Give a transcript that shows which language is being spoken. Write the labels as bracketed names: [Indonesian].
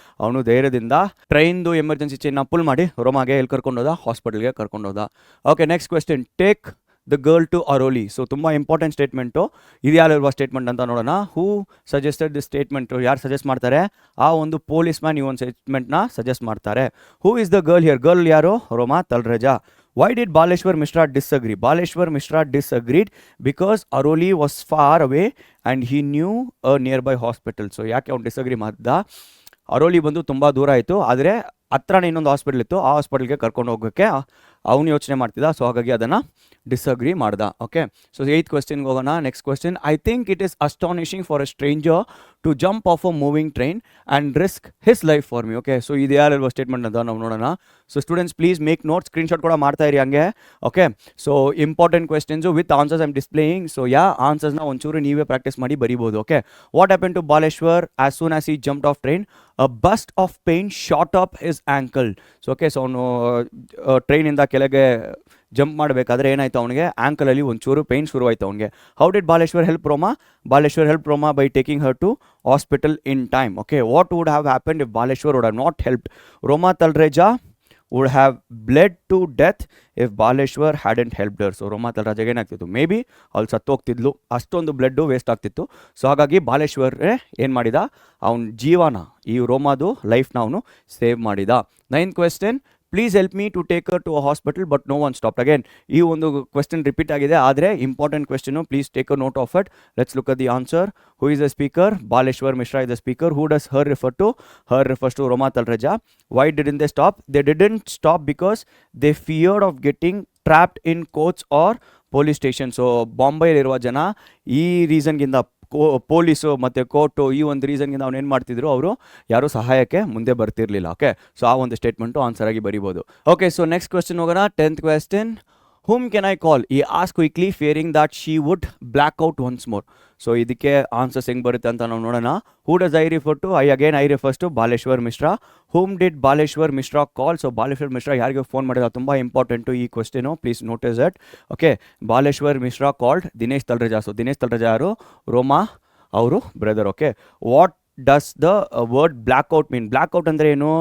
[Kannada] ಅವನು ಧೈರ್ಯದಿಂದ ಟ್ರೈನ್ದು emergency ಚೈನ್ನ full ಮಾಡಿ ರೋಮಾಗೆ ಎಲ್ಲಿ ಕರ್ಕೊಂಡೋದ? ಹಾಸ್ಪಿಟಲ್ಗೆ ಕರ್ಕೊಂಡೋದ. [English] Okay, next question, take the girl to Aroli. [Kannada] So ತುಂಬ ಇಂಪಾರ್ಟೆಂಟ್ ಸ್ಟೇಟ್ಮೆಂಟು. ಇದು ಯಾರಿರುವ ಸ್ಟೇಟ್ಮೆಂಟ್ ಅಂತ ನೋಡೋಣ. [English] Who suggested the statement? [Kannada] ಯಾರು ಸಜೆಸ್ಟ್ ಮಾಡ್ತಾರೆ? ಆ ಒಂದು ಪೊಲೀಸ್ ಮ್ಯಾನ್ ಈ ಒಂದು ಸ್ಟೇಟ್ಮೆಂಟ್ನ ಸಜೆಸ್ಟ್ ಮಾಡ್ತಾರೆ. [English] Who is the girl here? [Kannada] Girl ಯಾರು? [English] Roma Talreja. Why did Baleshwar Mishra disagree? Baleshwar Mishra disagreed because Aroli was far away and he knew a nearby hospital. [Kannada] So ಯಾಕೆ ಅವ್ನು ಡಿಸಗ್ರಿ ಮಾಡ್ದ? ಅರೋಲಿ ಬಂದು ತುಂಬ ದೂರ ಆಯಿತು, ಆದರೆ ಹತ್ರನೇ ಇನ್ನೊಂದು ಹಾಸ್ಪಿಟಲ್ ಇತ್ತು, ಆ ಹಾಸ್ಪಿಟಲ್ಗೆ ಕರ್ಕೊಂಡು ಹೋಗೋಕ್ಕೆ ಅವನು ಯೋಚನೆ ಮಾಡ್ತಿದ್ದ. ಸೊ ಹಾಗಾಗಿ ಅದನ್ನು ಡಿಸಗ್ರಿ ಮಾಡ್ದ. ಓಕೆ, ಸೊ 8th ಕ್ವೆಶ್ಚನ್ಗೆ ಹೋಗೋಣ. [English] Next question, I think it is astonishing for a stranger to jump off a moving train and risk his life for me. [Kannada] Okay, so ಇದು ಯಾರಿರುವ ಸ್ಟೇಟ್ಮೆಂಟ್ ಅಂತ ನಾವು ನೋಡೋಣ. So [English] students please make notes, [Kannada] screenshot ಕೂಡ ಮಾಡ್ತಾ ಇರಿ ಹಂಗೆ. [English] Okay, so important questions with answers I'm displaying. So ಆನ್ಸರ್ಸ್ನ [Kannada] ಒಂಚೂರು ನೀವೇ ಪ್ರಾಕ್ಟೀಸ್ ಮಾಡಿ ಬರಿಬೋದು. [English] Okay, what happen to Baleshwar as soon as he jumped off train? A burst of pain shot up his ankle. So okay, so [Kannada] ಅವನು ಟ್ರೈನಿಂದ ಕೆಳಗೆ jump ಮಾಡಬೇಕಾದ್ರೆ ಏನಾಯಿತು? ಅವನಿಗೆ ಆ್ಯಂಕಲಲ್ಲಿ ಒಂಚೂರು ಪೇಯ್ನ್ ಶುರುವಾಯಿತು ಅವನಿಗೆ. [English] How did Baleshwar help Roma? Baleshwar help Roma by taking her to hospital in time. Okay, what would have happened if Baleshwar would have not helped? Roma Talreja would have bled to death if Baleshwar hadn't helped her. [Kannada] So ರೋಮಾ ತಲ್ರೇಜಾಗೆ ಏನಾಗ್ತಿತ್ತು? May be ಅವ್ಳು ಸತ್ತೋಗ್ತಿದ್ಲು, ಅಷ್ಟೊಂದು blood waste ಆಗ್ತಿತ್ತು. So ಹಾಗಾಗಿ ಬಾಲೇಶ್ವರ್ ಏನು ಮಾಡಿದ? ಅವನ ಜೀವನ, ಈ ರೋಮಾದು ಲೈಫ್ನ ಅವನು ಸೇವ್ ಮಾಡಿದ. [English] 9th question, please help me to take her to a hospital but no one stop. [Kannada] Again ಈ ಒಂದು ಕ್ವೆಶ್ಚನ್ ರಿಪೀಟ್ ಆಗಿದೆ, ಆದರೆ important ಕ್ವೆಶ್ಚನು. [English] Please take a note of it. Let's look at the answer. Who is the speaker? Baleshwar Mishra is the speaker. Who does her refer to? Her refers to Roma Talreja. Why didn't they stop? They didn't stop because they feared of getting trapped in courts or police station. [Kannada] So ಬಾಂಬೆಯಲ್ಲಿರುವ ಜನ ಈ ರೀಸನ್ಗಿಂತ police ಮತ್ತು court ಈ ಒಂದು ರೀಸನ್ಗಿಂದ ಅವ್ನು ಏನು ಮಾಡ್ತಿದ್ರು? ಅವರು ಯಾರೂ ಸಹಾಯಕ್ಕೆ ಮುಂದೆ ಬರ್ತಿರ್ಲಿಲ್ಲ. ಓಕೆ, ಸೊ ಆ ಒಂದು ಸ್ಟೇಟ್ಮೆಂಟು ಆನ್ಸರ್ ಆಗಿ ಬರಿಬೋದು. ಓಕೆ, ಸೊ ನೆಕ್ಸ್ಟ್ ಕ್ವೆಶ್ಚನ್ ಹೋಗೋಣ. [English] 10th question, whom can I call? He asked quickly fearing that she would black out once more. [Kannada] So ಇದಕ್ಕೆ ಆನ್ಸರ್ಸ್ ಹೆಂಗೆ ಬರುತ್ತೆ ಅಂತ ನಾವು ನೋಡೋಣ. [English] Who does I refer to? I refers to Baleshwar Mishra. Whom did Baleshwar Mishra call? [Kannada] So Baleshwar Mishra ಯಾರಿಗೆ phone ಮಾಡಿದ? ತುಂಬ important ಈ ಕ್ವೆಶ್ಚನು, [English] Please notice it. Okay, Baleshwar Mishra called Dinesh Talreja. [Kannada] So Dinesh Talreja ಯಾರು? ರೋಮಾ ಅವರು brother. [English] Okay, what does the word blackout mean? [Kannada] Blackout ಅಂದರೆ ಏನು?